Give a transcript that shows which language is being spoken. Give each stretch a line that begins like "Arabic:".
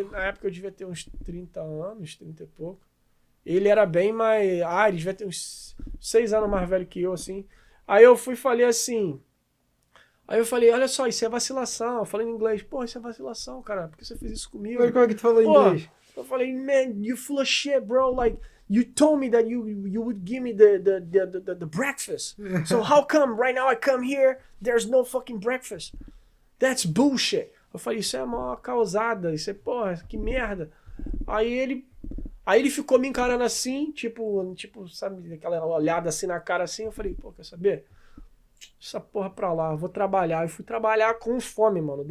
Portuguese: Na época eu devia ter uns 30 anos, 30 e pouco. Ele era bem mais... ele devia ter uns 6 anos mais velho que eu, assim. Aí eu fui e falei assim... Aí eu falei, olha só, isso é vacilação. Eu falei em inglês, pô, isso é vacilação, cara. Por que você fez isso comigo? Mas como é que tu falou em inglês? Eu falei,
English: man, you full of shit, bro. Like, you told me that you would give me the breakfast. So how come right now I come here, there's no fucking breakfast? That's bullshit.
Portuguese: Eu falei, isso é uma causada, isso é, porra, que merda. Aí ele ficou me encarando assim, tipo, sabe, aquela olhada assim na cara assim. Eu falei, pô, quer saber? Essa porra pra lá, eu vou trabalhar. Eu fui trabalhar com fome, mano.